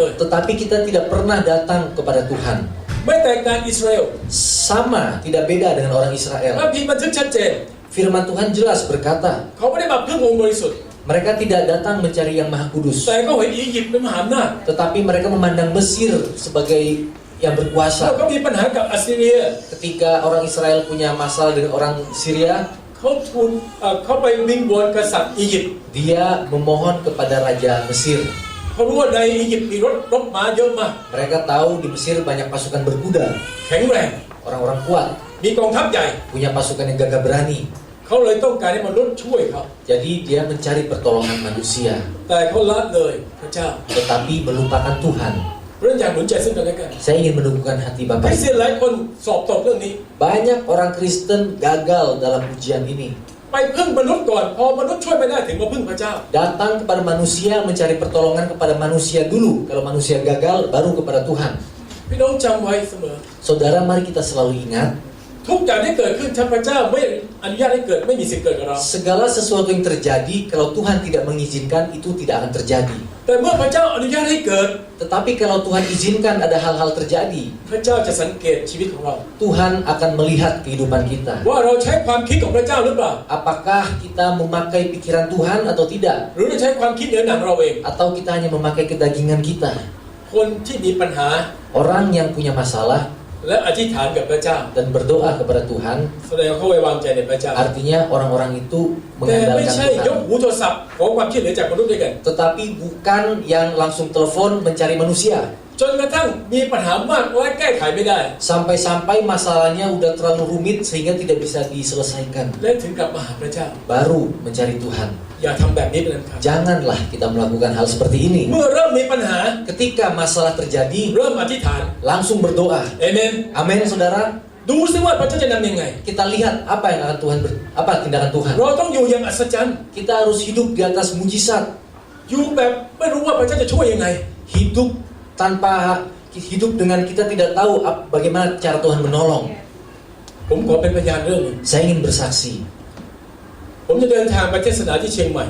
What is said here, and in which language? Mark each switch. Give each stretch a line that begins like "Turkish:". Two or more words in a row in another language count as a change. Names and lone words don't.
Indonesian: Tetapi kita tidak pernah datang kepada Tuhan.
Thai: ไม่แตกต่างอิสราเอล
Indonesian: Sama, tidak beda dengan orang
Thai: พระ
Indonesian: Israel.
Thai: พีบันทึกชัดเจน
Indonesian: Firman Tuhan jelas berkata,
Thai: เขาไม่ได้มาพึ่งองค์บริสุทธิ์
Indonesian: mereka tidak datang mencari yang Maha Kudus.
Thai: แต่เขาเห็นอียิปต์เป็นมหาอำนาจ
Indonesian: Tetapi mereka memandang Mesir sebagai yang
Thai: เขา
Indonesian: berkuasa.
Thai: ก็มีปัญหากับอัสซีเรีย
Indonesian: Ketika orang Israel punya masalah dengan orang Syria,
Thai: เขาไปวิงวอนกษัตริย์อียิปต์
Indonesian: dia memohon kepada Raja Mesir.
Thai: เขารู้ว่าในอียิปต์มีรบม้าเยอะมาก
Indonesian: Mereka tahu di Mesir banyak pasukan berkuda,
Thai: แข็งแรง
Indonesian: orang-orang kuat,
Thai: มีกองทัพใหญ่
Indonesian: punya pasukan yang gagah berani.
Thai: เขาเลยต้องการให้มนุษย์ช่วยเขา
Indonesian: Jadi dia mencari pertolongan manusia,
Thai: แต่เขาละเลยพระเจ้า
Indonesian: tetapi melupakan Tuhan.
Thai: เรื่องอย่างหนุนใจซึ่งกันและกัน
Indonesian: Saya ingin menumbuhkan hati
Thai: ค
Indonesian: Bapak.
Thai: ริสเตียนหลายคนสอบตกเรื่องนี้
Indonesian: Banyak orang Kristen gagal dalam ujian ini.
Thai: ไปพึ่งมนุษย์ก่อนพอมนุษย์ช่วยไม่ได้ถึงมาพึ่งพระเจ้า
Indonesian: Datang kepada manusia, mencari pertolongan kepada manusia dulu. Kalau manusia gagal, baru kepada Tuhan.
Thai: พี่น้องจำไว้เสมอ
Indonesian: Saudara, mari kita selalu ingat,
Thai: ทุกอย่างที่เกิดขึ้นถ้าพระเจ้าไม่อนุญาตให้เกิดไม่มีสิ่งเกิดกับเรา
Indonesian: segala sesuatu yang terjadi, kalau Tuhan tidak mengizinkan, itu tidak akan terjadi.
Thai: แต่เมื่อพระเจ้าอนุญาตให้เกิด
Indonesian: Tetapi kalau Tuhan izinkan ada hal-hal terjadi,
Thai: พระเจ้าจะสังเกตชีวิตของเรา
Indonesian: Tuhan akan melihat kehidupan kita.
Thai: ว่าเราใช้ความคิดของพระเจ้าหรือเปล่า
Indonesian: Apakah kita memakai pikiran Tuhan atau tidak?
Thai: หรือเราใช้ความคิดเหนือหนังเราเอง
Indonesian: Atau kita hanya memakai kedagingan kita?
Thai: คนที่มีปัญหา
Indonesian: Orang yang punya masalah
Thai: และอธิษฐานกับพระเจ้า
Indonesian: dan berdoa kepada Tuhan,
Thai: แสดงเขาไว้วางใจในพระเจ้า
Indonesian: artinya orang-orang itu
Thai: แต่ไม่
Indonesian: mengandalkan
Thai: ใช่ยก
Indonesian: Tuhan.
Thai: หูโทรศัพท์ขอความช่วยเหลือจากมนุษย์ด้วยกัน
Indonesian: Tetapi bukan yang langsung telepon mencari manusia.
Thai: จนกระทั่งมีปัญหามากและแก้ไขไม่ได้
Indonesian: Sampai-sampai masalahnya udah terlalu rumit sehingga tidak bisa diselesaikan.
Thai: และถึงกลับมาหาพระเจ้า
Indonesian: Baru mencari Tuhan.
Thai: อย่าทำแบบนี้เป็นอันขาด
Indonesian: Janganlah kita melakukan hal seperti ini.
Thai: เมื่อเริ่มมีปัญหา
Indonesian: Ketika masalah terjadi,
Thai: เริ่มอธิษฐาน
Indonesian: langsung berdoa.
Thai: เอเมน
Indonesian: Amin, saudara.
Thai: ดูซิว่าพระเจ้าจะนำยังไง
Indonesian: Kita lihat apa yang akan apa tindakan Tuhan.
Thai: เราต้องอยู่อย่างอัศจรรย์
Indonesian: Kita harus hidup di atas mujizat.
Thai: อยู่แบบไม่รู้ว่าพระเจ้าจะช่วยยังไง
Indonesian: Hidup tanpa hidup dengan kita tidak tahu bagaimana cara Tuhan menolong.
Thai: ผมขอเป็นพยานเรื่องหนึง
Indonesian: Saya ingin bersaksi.
Thai: ผมจะเดินทางไปเทศนาที่เชียงใหม่